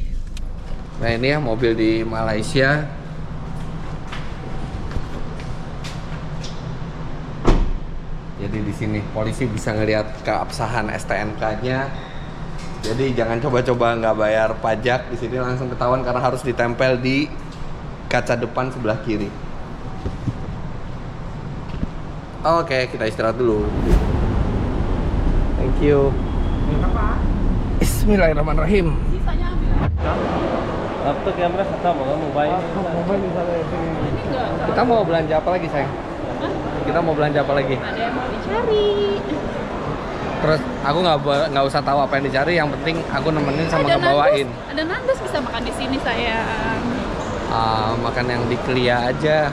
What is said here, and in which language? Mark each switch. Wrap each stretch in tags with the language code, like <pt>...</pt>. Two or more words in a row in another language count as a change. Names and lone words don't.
<id>Nah ini ya mobil di Malaysia. Jadi di sini polisi bisa ngelihat keabsahan STNK-nya. Jadi jangan coba-coba nggak bayar pajak di sini, langsung ketahuan karena harus ditempel di kaca depan sebelah kiri. Oke, kita istirahat dulu.</id> <en>Thank you.</en> <ar>Bismillahirrahmanirrahim.</ar> <id>Sisanya ambil.</id> <hi>अब तो कैमरा खत्म होगा मोबाइल</hi> <id>Kita mau belanja apa lagi, sayang? Kita mau belanja apa lagi? Ada yang mau dicari. Terus aku nggak usah tahu apa yang dicari, yang penting aku nemenin sama Ada ngebawain. Nandos. Ada Nandos, bisa makan di sini sayang. Makan yang di Klia aja.</id>